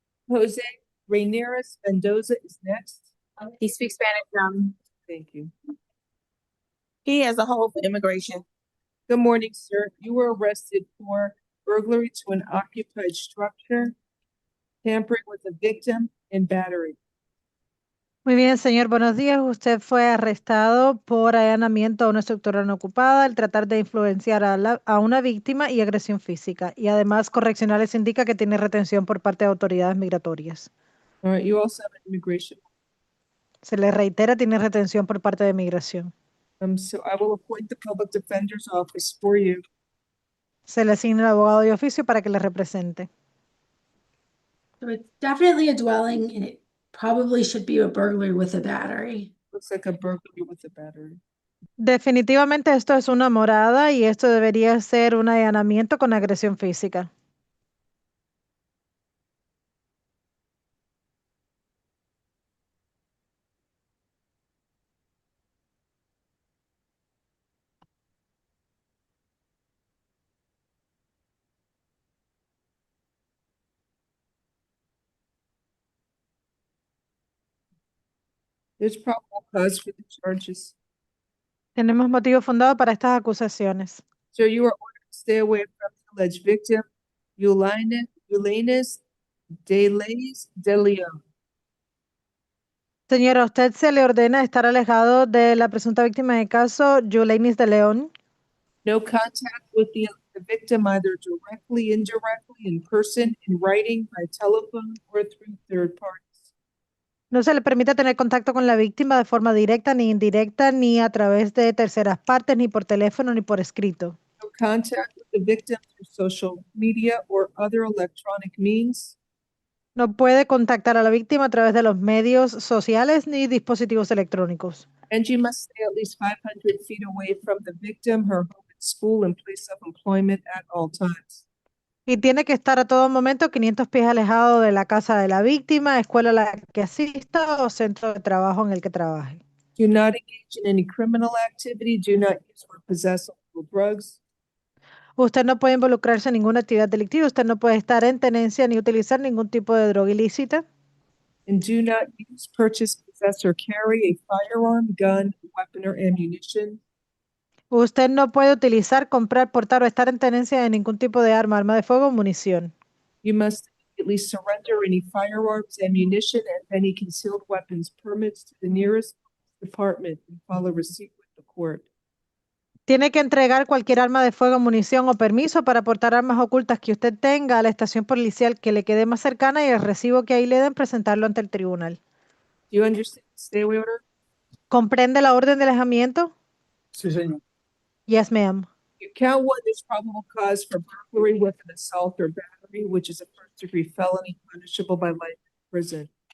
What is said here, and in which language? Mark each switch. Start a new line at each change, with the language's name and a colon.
English: Jose Ramirez Mendoza is next. He speaks Spanish. Thank you. He has a hold for immigration. Good morning, sir. You were arrested for burglary to an occupied structure, tampering with a victim, and battery.
Spanish: Muy bien, señor, buenos días. Usted fue arrestado por allanamiento a una estructura no ocupada, al tratar de influenciar a una víctima y agresión física. Y además, correccionales indica que tiene retención por parte de autoridades migratorias.
English: All right, you also have an immigration.
Spanish: Se le reitera, tiene retención por parte de migración.
English: So I will appoint the public defender's office for you.
Spanish: Se le asigna el abogado de oficio para que le represente.
English: So it's definitely a dwelling and it probably should be a burglary with a battery. Looks like a burglary with a battery.
Spanish: Definitivamente esto es una morada y esto debería ser un allanamiento con agresión física.
English: There's probable cause for the charges.
Spanish: Tenemos motivo fundado para estas acusaciones.
English: Sir, you are ordered to stay away from the alleged victim, Ulanus de Leon.
Spanish: Señora, a usted se le ordena estar alejado de la presunta víctima del caso, Yulenis de León.
English: No contact with the victim either directly, indirectly, in person, in writing, by telephone, or through third parties.
Spanish: No se le permite tener contacto con la víctima de forma directa ni indirecta, ni a través de terceras partes, ni por teléfono, ni por escrito.
English: No contact with the victim through social media or other electronic means.
Spanish: No puede contactar a la víctima a través de los medios sociales ni dispositivos electrónicos.
English: And you must stay at least 500 feet away from the victim, her home and school, and place of employment at all times.
Spanish: Y tiene que estar a todo momento 500 pies alejado de la casa de la víctima, escuela a la que asista o centro de trabajo en el que trabaje.
English: Do not engage in any criminal activity. Do not use or possess illegal drugs.
Spanish: Usted no puede involucrarse en ninguna actividad delictiva, usted no puede estar en tenencia ni utilizar ningún tipo de droga ilícita.
English: And do not use, purchase, possess, or carry a firearm, gun, weapon, or ammunition.
Spanish: Usted no puede utilizar, comprar, portar o estar en tenencia de ningún tipo de arma de fuego o munición.
English: You must immediately surrender any firearms, ammunition, and any concealed weapons permits to the nearest department and file a receipt with the court.
Spanish: Tiene que entregar cualquier arma de fuego, munición o permiso para portar armas ocultas que usted tenga a la estación policial que le quede más cercana y el recibo que ahí le den presentarlo ante el tribunal.
English: Do you understand the stay away order?
Spanish: ¿Comprende la orden de alejamiento? Sí, señor.
English: Yes, ma'am. You count one, there's probable cause for burglary with an assault or battery, which is a first-degree felony punishable by life in prison.